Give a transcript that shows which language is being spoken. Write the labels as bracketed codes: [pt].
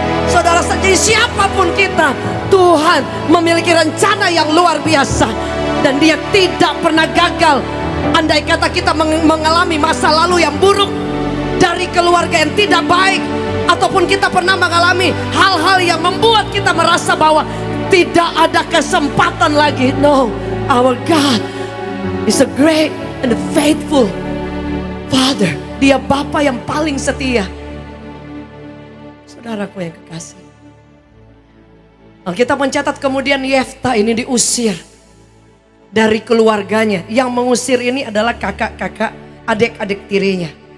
[id] Saudara, jadi siapapun kita, Tuhan memiliki rencana yang luar biasa. Dan dia tidak pernah gagal. Andai kata kita mengalami masa lalu yang buruk, dari keluarga yang tidak baik, ataupun kita pernah mengalami hal-hal yang membuat kita merasa bahwa tidak ada kesempatan lagi. [en] No, our God is a great and a faithful Father. [id] Dia Bapa yang paling setia. Saudaraku yang kekasih, Alkitab mencatat kemudian Yefta ini diusir dari keluarganya. Yang mengusir ini adalah kakak-kakak, adik-adik tirinya.